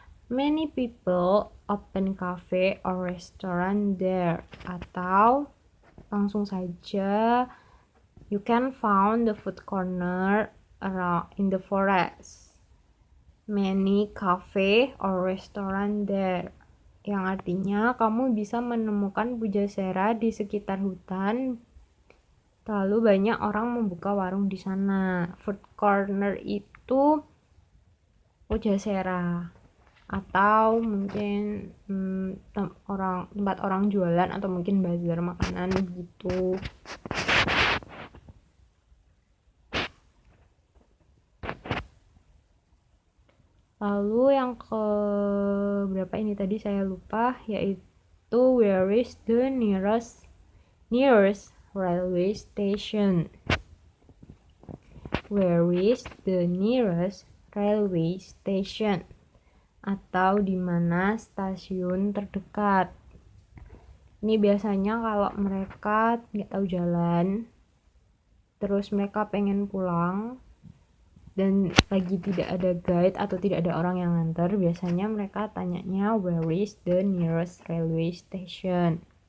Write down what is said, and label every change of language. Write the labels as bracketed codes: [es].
[en] Many people open cafe or restaurant there. [id] Atau langsung saja, [en] you can find the food corner around in the forest. Many cafe or restaurant there. [id] Yang artinya kamu bisa menemukan Pujaserah di sekitar hutan. Terlalu banyak orang membuka warung di sana. [en] Food corner [id] itu Pujaserah. Atau mungkin tempat orang jualan atau mungkin bazar makanan gitu. Lalu yang ke berapa ini tadi saya lupa, yaitu [en] where is the nearest railway station? Where is the nearest railway station? [id] Atau di mana stasiun terdekat? Ini biasanya kalau mereka nggak tahu jalan, terus mereka pengen pulang, dan lagi tidak ada guide atau tidak ada orang yang nganter, biasanya mereka tanyanya [en] where is the nearest railway station.